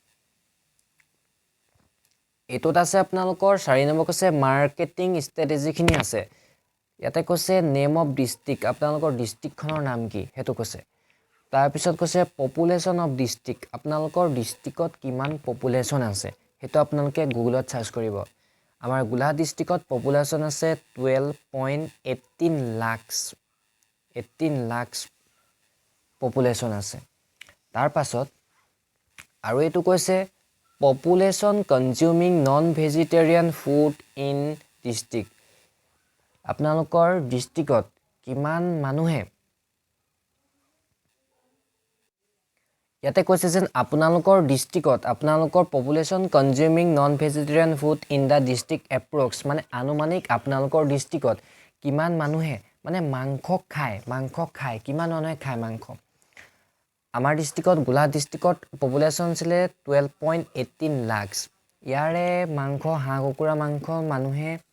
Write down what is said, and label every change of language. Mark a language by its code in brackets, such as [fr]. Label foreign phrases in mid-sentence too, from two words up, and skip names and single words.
[as] এটোত আছে আপোনালোকৰ 4 নম্বৰ কৈছে [en] marketing strategy [as] খিনি আছে ইয়াতে কৈছে [en] name of district [as] আপোনালোকৰ ডিস্ট্ৰিক্টখনৰ নাম কি হেতু কৈছে তাৰ পিছত কৈছে [en] population of district [as] আপোনালোকৰ ডিস্ট্ৰিক্টত কিমান পপুলেশন আছে হেতু আপোনালোকে গুগলত সাৰ্চ কৰিব আমাৰ গোলাঘাট ডিস্ট্ৰিক্টত পপুলেশন আছে 12.18 লাখ পপুলেশন আছে তাৰ পাছত আৰু এটো কৈছে [en] population consuming non-vegetarian food in district [as] আপোনালোকৰ ডিস্ট্ৰিক্টত কিমান মানুহে ইয়াতে কৈছে যেন আপোনালোকৰ ডিস্ট্ৰিক্টত আপোনালোকৰ [en] population consuming non-vegetarian food in the district approx [as] মানে আনুমানিক আপোনালোকৰ ডিস্ট্ৰিক্টত কিমান মানুহে মানে মাংস খায় কিমান মানুহে খায় মাংস আমাৰ ডিস্ট্ৰিক্টত গোলাঘাট ডিস্ট্ৰিক্টত পপুলেশন ছিলে 12.18 লাখ ইয়াৰে মাংস হাঁহ কুকুৰা মাংস মানুহে